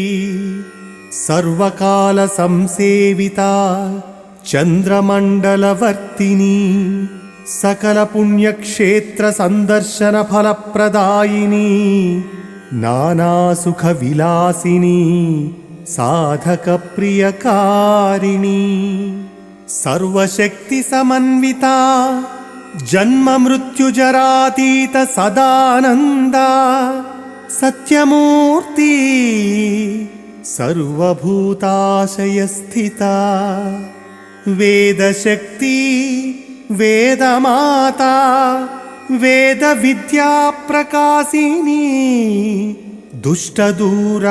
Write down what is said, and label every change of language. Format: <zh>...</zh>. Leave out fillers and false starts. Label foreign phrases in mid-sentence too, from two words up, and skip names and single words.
<sa>సర్వకాల సంసేవిత చంద్రమండలవర్తిని సకల పుణ్యక్షేత్ర సందర్శన ఫలప్రదాయిని నానాసుఖ విలాసిని సాధక ప్రియకారిణి सर्वशक्ति समन्विता जन्म मृत्यु जरातीत सदानंदा सत्यमूर्ति सर्वभूताशय स्थिता वेदशक्ति वेदमाता वेद विद्या प्रकाशिनी दुष्टदूरा</sa>